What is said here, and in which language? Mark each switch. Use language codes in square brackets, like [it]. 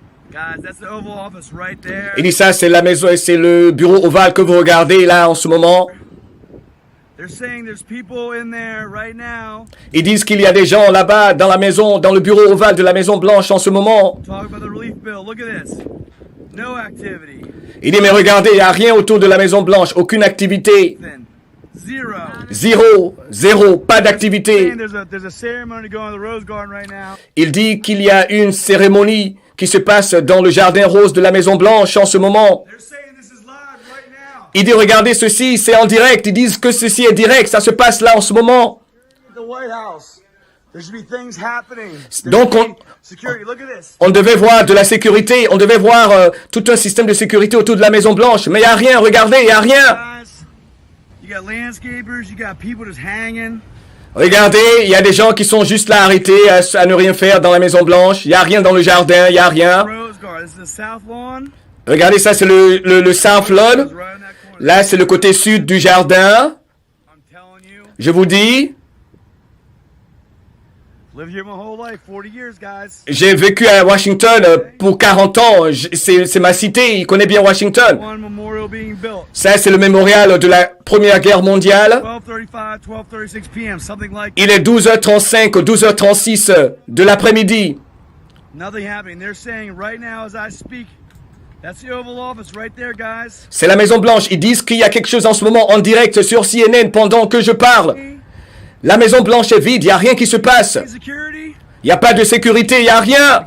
[en] Guys, that's the Oval Office right there. [fr] Il dit ça, c'est la maison, c'est le bureau ovale que vous regardez là en ce moment. [en] They're saying there's people in there right now. [fr] Ils disent qu'il y a des gens là-bas dans la maison, dans le bureau ovale de la Maison Blanche en ce moment. [en] Talk about the relief bill. Look at this. No activity. [fr] Il dit mais regardez, il n'y a rien autour de la Maison Blanche, aucune activité. [en] Then zero. [fr] Zéro, pas d'activité. [en] Saying there's a ceremony going on in the Rose Garden right now. [fr] Il dit qu'il y a une cérémonie qui se passe dans le jardin rose de la Maison Blanche en ce moment. [en] They're saying this is live right now. [fr] Il dit regardez ceci, c'est en direct. Ils disent que ceci est direct, ça se passe là en ce moment. [en] The White House. There should be things happening. [fr] Donc [en] Security, look at this. [fr] on devait voir de la sécurité, on devait voir tout un système de sécurité autour de la Maison Blanche. Mais il n'y a rien, regardez, il n'y a rien. [en] Guys, you got landscapers, you got people just hanging. [fr] Regardez, il y a des gens qui sont juste là arrêtés à ne rien faire dans la Maison Blanche. Il n'y a rien dans le jardin, il n'y a rien. [en] Rose Garden. This is the South Lawn. [fr] Regardez, ça c'est le South Lawn. [en] Right on that corner. [fr] Là c'est le côté sud du jardin. [en] I'm telling you. [fr] Je vous dis, [en] Lived here my whole life, 40 years, guys. [fr] j'ai vécu à Washington pour 40 ans. C'est ma cité, il connaît bien Washington. [en] One memorial being built. [fr] Ça c'est le mémorial de la Première Guerre mondiale. [en] 12:35, 12:36 p.m. Something like [fr] Il est 12h35 ou 12h36 de l'après-midi. [en] nothing happening. They're saying right now as I speak, that's the Oval Office right there, guys. [fr] C'est la Maison Blanche. Ils disent qu'il y a quelque chose en ce moment en direct sur CNN pendant que je parle. La Maison Blanche est vide, il n'y a rien qui se passe. [en] Security. [fr] Il n'y a pas de sécurité, il n'y a rien.